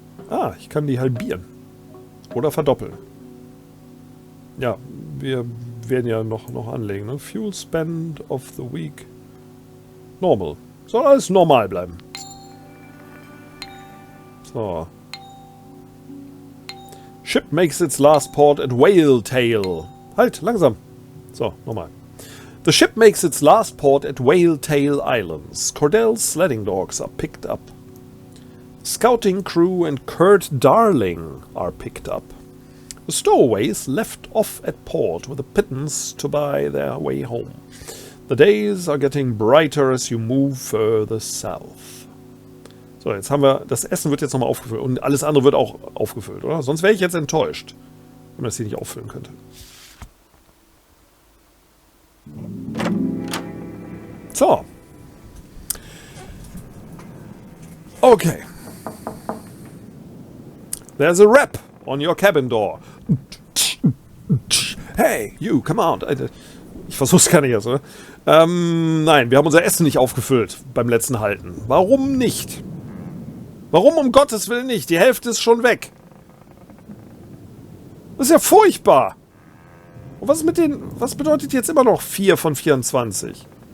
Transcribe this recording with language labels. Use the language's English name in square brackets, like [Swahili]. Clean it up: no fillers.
[German] Ah, ich kann die halbieren. Oder verdoppeln. Ja, wir werden ja noch anlegen. Ne? [English] Fuel spend of the week. Normal. [German] Soll alles normal bleiben. So. [English] Ship makes its last port at Whale Tail. [German] Halt, langsam. So, nochmal. [English] The ship makes its last port at Whale Tail Islands. Cordell's sledding dogs are picked up. Scouting crew and Kurt Darling are picked up. The stowaways left off at port with a pittance to buy their way home. The days are getting brighter as you move further south. [German] So, jetzt haben wir, das Essen wird jetzt nochmal aufgefüllt und alles andere wird auch aufgefüllt, oder? Sonst wäre ich jetzt enttäuscht, wenn man das hier nicht auffüllen könnte. So. Okay. [English] There's a rap on your cabin door. Hey, you, come out. [German] Ich versuch's gar nicht jetzt, oder? Nein, wir haben unser Essen nicht aufgefüllt beim letzten Halten. Warum nicht? Warum um Gottes Willen nicht? Die Hälfte ist schon weg. Das ist ja furchtbar. Und was ist mit den... Was bedeutet jetzt immer noch 4 von 24?